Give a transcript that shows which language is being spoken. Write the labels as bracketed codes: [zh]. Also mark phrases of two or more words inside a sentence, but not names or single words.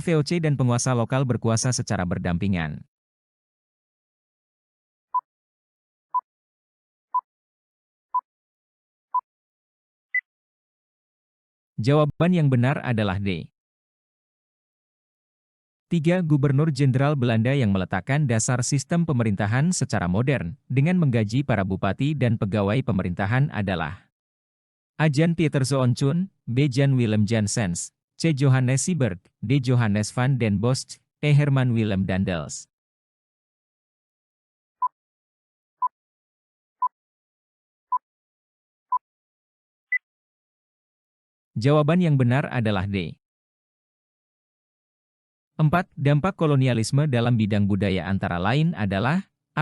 [id] VOC dan penguasa lokal berkuasa secara berdampingan. Jawaban yang benar adalah D. 3. Gubernur Jenderal Belanda yang meletakkan dasar sistem pemerintahan secara modern, dengan menggaji para bupati dan pegawai pemerintahan adalah A. Jan Pieter Zoonchoen, B. Jan Willem Janssens, C. Johannes Siberg, D. Johannes van den Bosch, E. Herman Willem Daendels. Jawaban yang benar adalah D. 4. Dampak kolonialisme dalam bidang budaya antara lain adalah A.